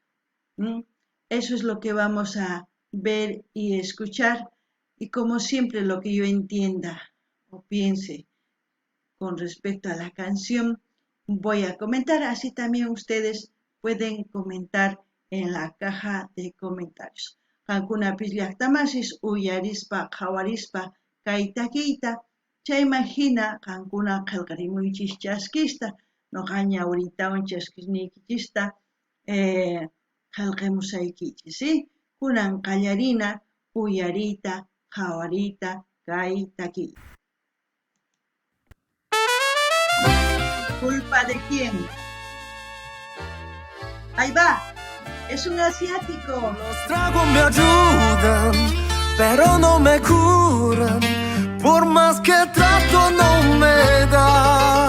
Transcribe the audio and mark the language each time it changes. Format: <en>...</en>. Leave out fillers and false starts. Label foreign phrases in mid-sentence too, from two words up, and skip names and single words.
<es>Eso es lo que vamos a ver y escuchar. Y como siempre, lo que yo entienda o piense con respecto a la canción, voy a comentar. Así también ustedes pueden comentar en la caja de comentarios.</es> <qu>Kankuna pillaqtamasis uyarispa qawarispa kay takiyta chaymahina kankuna qillqarimuychis chaskista noqaña ahoritawan chaskisniykichista qillqimusaykichis, ¿sí? Kunan qallarina uyarita qawarita kay takiy.</qu> <es>¿Culpa de quién? Ahí va. Es un asiático. Los tragos me ayudan, pero no me curan. Por más que trato no me da.</es>